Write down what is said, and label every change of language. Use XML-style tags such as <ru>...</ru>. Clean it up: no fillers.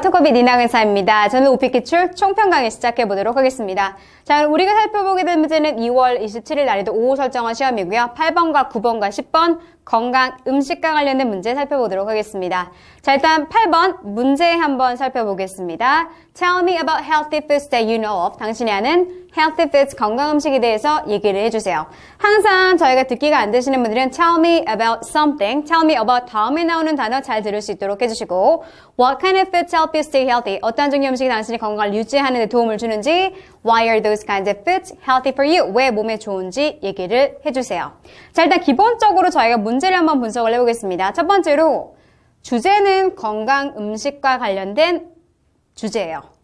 <ko>토커비 니나 강사입니다. 저는 오피기출 총평 강의 시작해보도록 하겠습니다. 자, 우리가 살펴보게 될 문제는 2월 27일 난이도 5 설정한 시험이고요. 8번과 9번과 10번 건강, 음식과 관련된 문제 살펴보도록 하겠습니다. 자, 일단 8번 문제 한번 살펴보겠습니다.</ko> <en>Tell me about healthy foods that you know of.</en> <ko>당신이 아는 healthy foods, 건강 음식에 대해서 얘기를 해주세요. 항상 저희가 듣기가 안 되시는 분들은</ko> <en>tell me about something, tell me about</en> <ko>다음에 나오는 단어 잘 들을 수 있도록 해주시고</ko> <en>What kind of foods help you stay healthy?</en> <ko>어떤 종류의 음식이 당신의 건강을 유지하는 데 도움을 주는지</ko> <en>Why are those kinds of foods healthy for you?</en> <ko>왜 몸에 좋은지 얘기를 해주세요. 자, 일단 기본적으로 저희가 문제를 한번 분석을 해보겠습니다. 첫 번째로 주제는 건강 음식과 관련된 주제예요.</ko>